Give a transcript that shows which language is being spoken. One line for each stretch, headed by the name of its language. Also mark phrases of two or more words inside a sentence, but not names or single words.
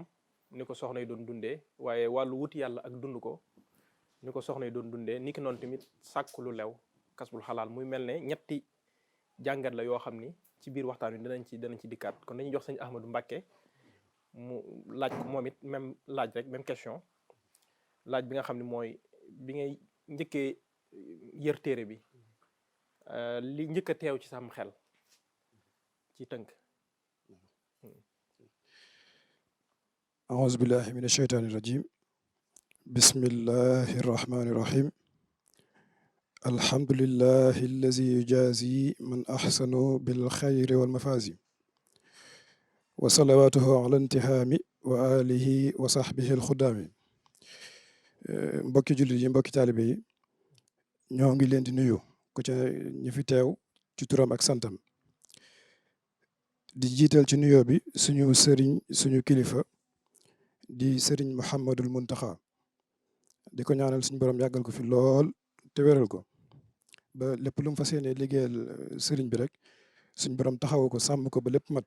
Wolof: ni ko soxna yi doon dundee waaye wàllu wuti yàlla ak dund ko ni ko soxna yi doon dundee ni ki noonu tamit sàkk lu lew kasbul xalaal muy mel ne ñetti jàngat la yoo xam ni ci biir waxtaan wi danañ ci dikkaat kon dañuy jox sëñ Ahmadou Mbacké mu laaj ko moom it même laaj rek
French: même question
Wolof: laaj bi nga xam ne mooy bi ngay njëkkee yër téere bi li njëkk a teew ci sam xel ci tënk.
Arabic: أعوذ بالله من الشيطان الرجيم بسم الله الرحمن الرحيم الحمد لله الذي يجازي من أحسن بالخير والمفازي وصلواته على انتهام وآله وصحبه الخدام
Wolof: mbokki jullit yi mbokki taalibe yi ñoo ngi leen di nuyu ku ci ñi fi teew ci turam ak santam di jiital ci nuyoo bi suñu sëriñ suñu kilifa di sëriñ Mouhamadul Muntaxa di ko ñaanal suñu borom yàggal ko fi lool te wéral ko ba lépp lu mu fas yéene liggéeyal sëriñ bi rek suñu borom taxawu ko sàmm ko ba lépp mat.